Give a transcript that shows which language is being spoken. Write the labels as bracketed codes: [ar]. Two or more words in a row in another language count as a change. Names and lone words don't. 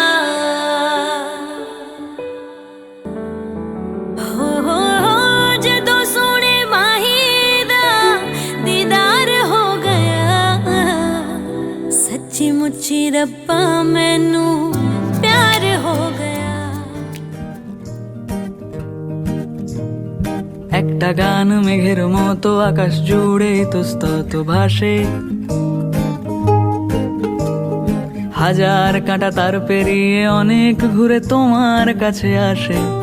[pa] ਹੋ ਜਦੋਂ ਸੋਹਣੇ ਮਾਹੀ ਦਾ ਦੀਦਾਰ ਹੋ ਗਿਆ ਸੱਚੀ ਮੁੱਚੀ ਰੱਬਾ ਮੈਨੂੰ ਪਿਆਰ ਹੋ ਗਿਆ [bn] একটা গান মেঘের মতো আকাশ জুড়ে ইতস্তত ভাসে হাজার কাঁটা তার পেরিয়ে অনেক ঘুরে তোমার কাছে আসে